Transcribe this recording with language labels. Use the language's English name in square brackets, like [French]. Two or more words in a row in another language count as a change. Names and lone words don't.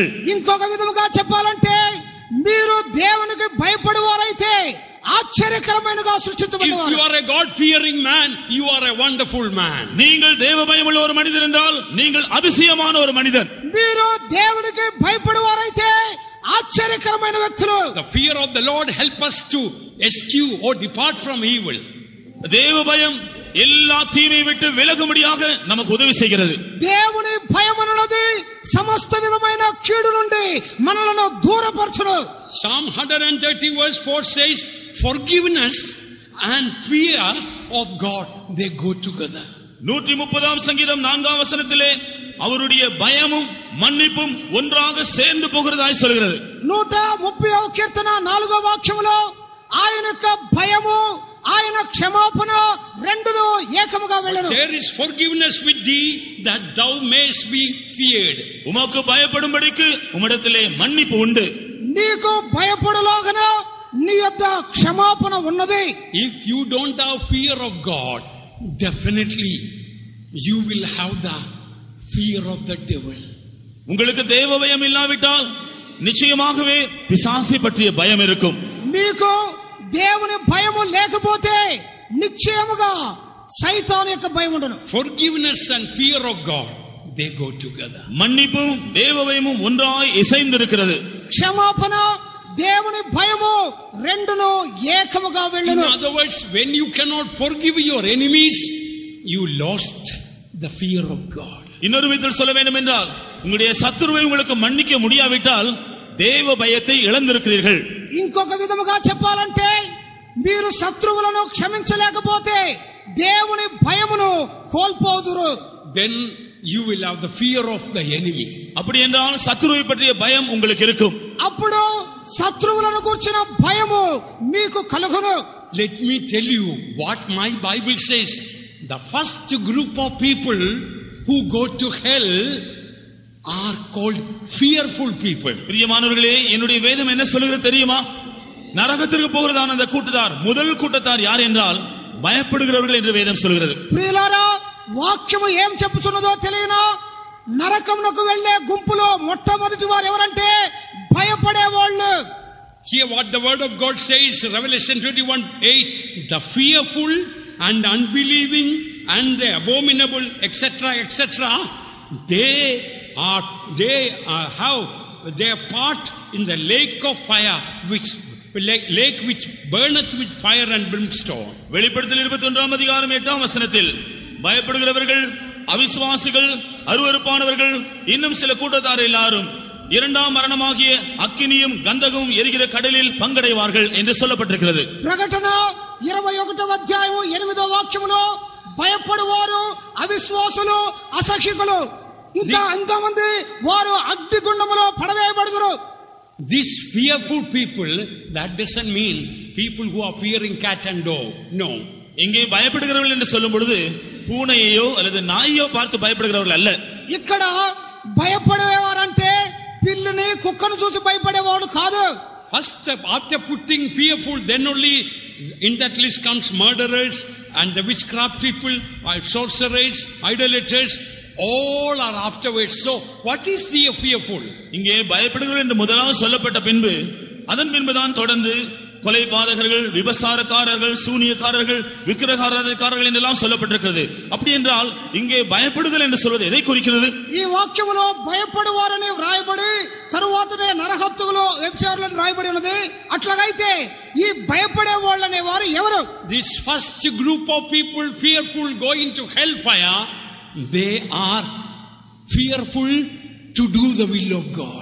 [Telugu] ఇంకొక విధముగా చెప్పాలంటే, మీరు దేవునికి భయపడేవారైతే ఆశ్చర్యకరమైనగా సృష్టించబడినవారు. [English] If you are a God fearing man, you are a wonderful man. [Tamil] நீங்கள் தேவ பயமுள்ள ஒரு மனிதர் என்றால் நீங்கள் அதிசயமான ஒரு மனிதன். [Telugu] మీరు దేవునికి భయపడేవారైతే ఆశ్చర్యకరమైన వ్యక్తులు. [English] The fear of the Lord help us to eschew or depart from evil. [Tamil] தேவ பயம் எல்லா தீமை விட்டு விலகும்படியாக நமக்கு உதவி செய்கிறது. [Telugu] దేవుని భయమన్నది సమస్త విధమైన కీడు నుండి మనలను దూరపరచును. [English] Psalm 130 verse 4 says, forgiveness and fear of God, they go together. [Tamil] 130 சங்கீதம் 4 வசனத்திலே அவருடைய பயமும் மன்னிப்பும் ஒன்றாக சேர்ந்து போகிறதாய் சொல்கிறது. [Telugu] 130వ కీర్తన 4వ వాక్యములో ఆయన యొక్క భయము, ఆయన క్షమాపణ రెండును ఏకముగా వెళ్ళను. [English] There is forgiveness with thee that thou mayst be feared. [Tamil] உமக்கு பயப்படும்படிக்கு உம்மிடத்திலே மன்னிப்பு உண்டு. [Telugu] నీకు భయపడలాగన నీ యొద్ద క్షమాపణ ఉన్నది. [English] If you don't have fear of God, definitely you will have the fear of the devil. [Tamil] உங்களுக்கு தேவ பயம் இல்லாவிட்டால் நிச்சயமாகவே பிசாசை பற்றிய பயம் இருக்கும். [Telugu] మీకు దేవుని భయము లేకపోతే నిశ్చయముగా సైతాను యొక్క భయం ఉండను. [English] Forgiveness and fear of God, they go together. [Tamil] மன்னிப்பும் தேவ பயமும் ஒன்றாய் இசைந்திருக்கிறது. [Telugu] క్షమాపణ, దేవుని భయము రెండును ఏకముగా వెళ్ళను. [English] In other words, when you cannot forgive your enemies, you lost the fear of God. [Tamil] இன்னொரு விதத்தில் சொல்ல வேண்டும் என்றால், உங்களுடைய சத்துருவை உங்களுக்கு மன்னிக்க முடியாவிட்டால் தேவ பயத்தை இழந்திருக்கிறீர்கள். [Telugu] ఇంకొక విధముగా చెప్పాలంటే, మీరు శత్రువులను క్షమించలేకపోతే దేవుని భయమును కోల్పోదురు. [English] Then you will have the fear of the enemy. [Tamil] அப்படி என்றால் சத்துருவை பற்றிய பயம் உங்களுக்கு இருக்கும். [Telugu] అప్పుడు శత్రువులను గురించిన భయము మీకు కలుగును. [English] Let me tell you what my Bible says. The first group of people who go to hell are called fearful people. [Tamil] பிரியமானவர்களே, என்னுடைய வேதம் என்ன சொல்கிறது தெரியுமா? நரகத்திற்கு போகிறதான அந்த கூட்டத்தார், முதல் கூட்டத்தார் யார் என்றால் பயப்படுகிறவர்கள் என்று வேதம் சொல்கிறது. [Telugu] ప్రియులారా, వాక్యము ఏం చెప్పుచున్నదో తెలియనా? నరకమునకు వెళ్లే గుంపులో మొట్టమొదటి వారు ఎవరంటే భయపడేవాళ్ళు. [English] Hear what the word of God says, Revelation 21:8. The fearful and unbelieving and the abominable, etc., etc., they have their part in the lake of fire, which burneth with fire and brimstone. [Tamil] வெளிப்படுத்தல் 21 அதிகாரம் 8 வசனத்தில் பயப்படுகிறவர்கள், அவிசுவாசிகள், அருவருப்பானவர்கள், இன்னும் சில கூட்டத்தார் எல்லாரும் இரண்டாம் மரணமாகிய அக்கினியும் கந்தகமும் எரிகிற கடலில் பங்கடைவார்கள் என்று சொல்லப்பட்டிருக்கிறது. [Telugu] ప్రకటన 21వ అధ్యాయం 8వ వాక్యములో భయపడువారు, అవిశ్వాసులు, అసహ్యకులు ఇంకా ఎంతమంది వారు అగ్నిగుండములో పడవేయబడుదురు. [English] These fearful people, that doesn't mean people who are fearing cat and dog. No. [Tamil] இங்கே பயப்படுகிறவர்கள் என்று சொல்லும் பொழுது பூனையோ அல்லது நாயோ பார்த்து பயப்படுகிறவர்கள் அல்ல. [Telugu] ఇక్కడ భయపడేవారంటే పిల్లిని కుక్కను చూసి భయపడేవాడు కాదు. [English] First, after putting fearful, then only in that list comes murderers and the witchcraft people, sorcerers, idolaters. All are afterwards. So, what is the fearful? [Tamil] இங்கே பயப்படுகிறவர்கள் என்று முதலாவது சொல்லப்பட்ட பின்பு அதன் பின்புதான் தொடர்ந்து கொலைபாதகர்கள், விபசாரக்காரர்கள், சூனியக்காரர்கள், விக்கிரகாராதனைக்காரர்கள் என்றெல்லாம் சொல்லப்பட்டிருக்கிறது. அப்படி என்றால் இங்கே பயப்படுதல் என்று சொல்வது எதை குறிக்கிறது? [Telugu] ఈ వాక్యములో భయపడువారని వ్రాయబడి తరువాతనే నరహత్తులు వ్యభిచారులను వ్రాయబడి ఉన్నది. అట్లాగైతే ఈ భయపడే వాళ్ళనే వారు ఎవరు? [English] This first group of people fearful going to hellfire, they are fearful to do the will of God.